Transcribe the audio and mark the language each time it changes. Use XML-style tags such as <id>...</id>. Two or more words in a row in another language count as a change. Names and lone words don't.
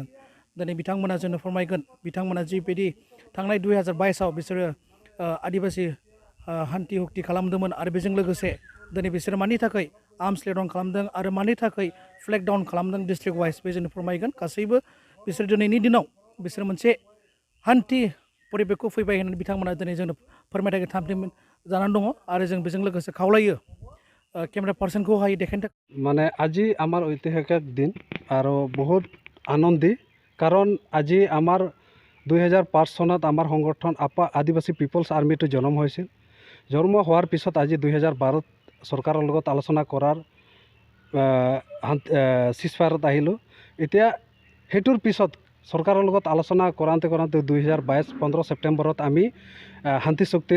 <brx>दिनै बिथांमोना जोंनो फोरमायगोन बिथांमोना जिबायदि थांनाय 2022आव बिसोरो आदिबासि हान्थि हुक्ति खालामदोंमोन आरो बेजों लोगोसे दिनै बिसोरो मानि थाखाय</brx> <en>arms lay down</en> <brx>खालामदों आरो मानि थाखाय</brx> <en>flag down</en> <brx>खालामदों</brx> <en>district wise</en> <brx>बे जोंनो फोरमायगोन गासैबो बिसोर दिनैनि दिनाव बिसोर मोनसे हान्थि परिबेखखौ फैबाय होननानै बिथांमोना दिनै जोंनो फोरमायथाय थामथिम जानानै दङ आरो जों बेजों लोगोसे खावलायो केमेरा पार्सनखौहाय देखायनो</brx> <as>মানে আজি আমাৰ ঐতিহাসিক দিন আৰু বহুত আনন্দী কাৰণ আজি আমাৰ 2005 চনত আমাৰ সংগঠন আপা আদিবাসী পিপলছ আৰ্মিটো জন্ম হৈছিল জন্ম হোৱাৰ পিছত আজি 2012ত চৰকাৰৰ লগত আলোচনা কৰাৰ চিজফায়াৰত আহিলোঁ এতিয়া সেইটোৰ পিছত চৰকাৰৰ লগত আলোচনা কৰাওঁতে 15 ছেপ্টেম্বৰত আমি শান্তি চুক্তিত</as>